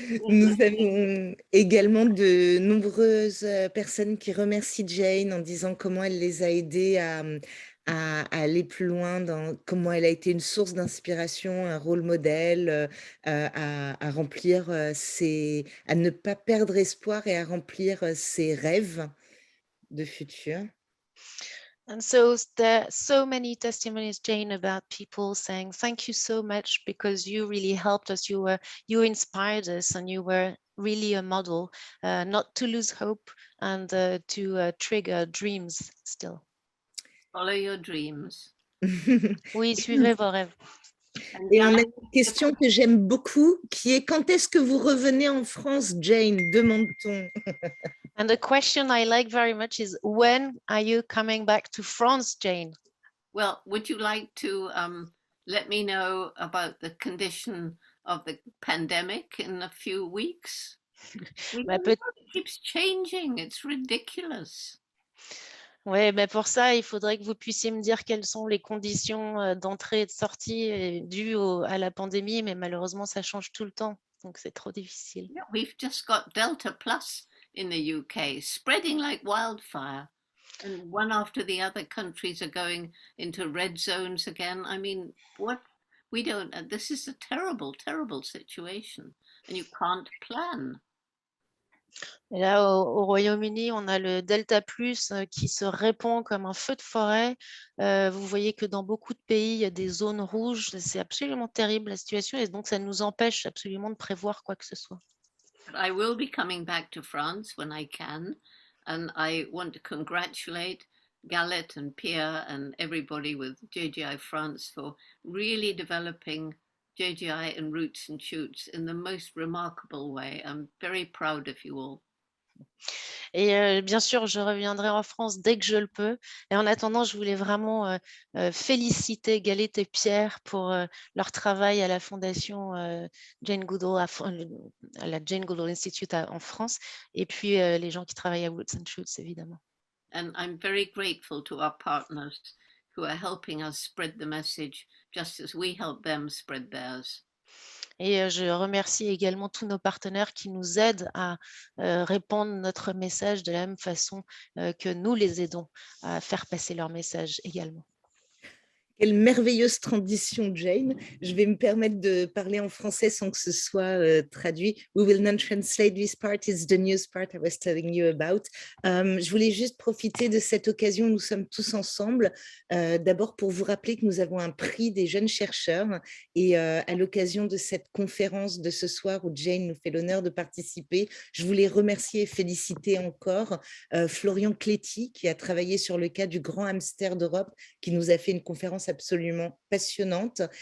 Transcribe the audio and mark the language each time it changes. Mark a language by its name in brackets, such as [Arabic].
[French] Nous avons également de nombreuses personnes qui remercient Jane en disant comment elle les a aidés à aller plus loin, comment elle a été une source d'inspiration, un rôle modèle, à remplir à ne pas perdre espoir et à remplir ses rêves de futur. [English] And so there are so many testimonies, Jane, about people saying, thank you so much because you really helped us. You inspired us and you were really a model, not to lose hope and to trigger dreams still. Follow your dreams. [French] Oui, suivez vos rêves. Et on a une question que j'aime beaucoup qui est quand est-ce que vous revenez en France, Jane, demande-t-on. [English] And the question I like very much is, when are you coming back to France, Jane? Well, would you like to let me know about the condition of the pandemic in a few weeks? It keeps changing. It's ridiculous. [French] Oui, mais pour ça, il faudrait que vous puissiez me dire quelles sont les conditions d'entrée et de sortie dues à la pandémie, mais malheureusement, ça change tout le temps, donc c'est trop difficile. [English] Yeah, we've just got Delta Plus in the UK, spreading like wildfire, and one after the other countries are going into red zones again. I mean, this is a terrible, terrible situation, and you can't plan. [French] Et là, au Royaume-Uni, on a le Delta Plus qui se répand comme un feu de forêt. Vous voyez que dans beaucoup de pays, il y a des zones rouges. C'est absolument terrible la situation et donc ça nous empêche absolument de prévoir quoi que ce soit. [English] I will be coming back to France when I can, and I want to congratulate Galette and Pierre and everybody with JGI France for really developing JGI and Roots and Shoots in the most remarkable way. I'm very proud of you all. [French] Et bien sûr, je reviendrai en France dès que je le peux. Et en attendant, je voulais vraiment féliciter Galette et Pierre pour leur travail à la fondation Jane Goodall, à la Jane Goodall Institute en France, et puis les gens qui travaillent à Roots and Shoots, évidemment. [English] And I'm very grateful to our partners who are helping us spread the message just as we help them spread theirs. [French] Et je remercie également tous nos partenaires qui nous aident à répandre notre message de la même façon que nous les aidons à faire passer leur message également. Quelle merveilleuse transition, Jane. Je vais me permettre de parler en français sans que ce soit traduit. [English] We will not translate this part. It's the news part I was telling you about. [French] Je voulais juste profiter de cette occasion où nous sommes tous ensemble. D'abord pour vous rappeler que nous avons un prix des jeunes chercheurs et à l'occasion de cette conférence de ce soir où Jane nous fait l'honneur de participer, je voulais remercier et féliciter encore Florian Cléty qui a travaillé sur le cas du grand hamster d'Europe qui nous a fait une conférence absolument passionnante.